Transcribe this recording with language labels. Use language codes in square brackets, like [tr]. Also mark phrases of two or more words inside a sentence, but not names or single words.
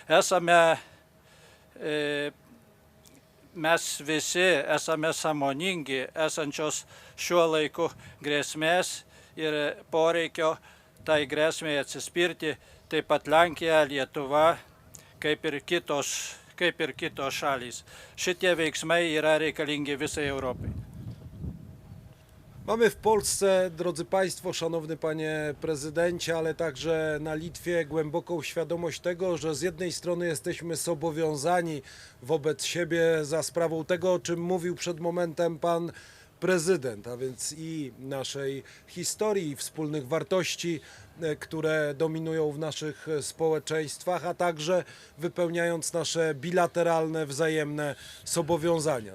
[lt] Mes visi esame sąmoningi esančios šiuo laiku grėsmės ir poreikio tai grėsmei atsispirti, taip pat Lenkija, Lietuva, kaip ir kitos šalys. Šitie veiksmai yra reikalingi visai Europai. [pl] Mamy w Polsce, drodzy Państwo, szanowny Panie Prezydencie, ale także na Litwie głęboką świadomość tego, że z jednej strony jesteśmy zobowiązani wobec siebie za sprawą tego, o czym mówił przed momentem Pan Prezydent, a więc i naszej historii, i wspólnych wartości, które dominują w naszych społeczeństwach, a także wypełniając nasze bilateralne, wzajemne zobowiązania.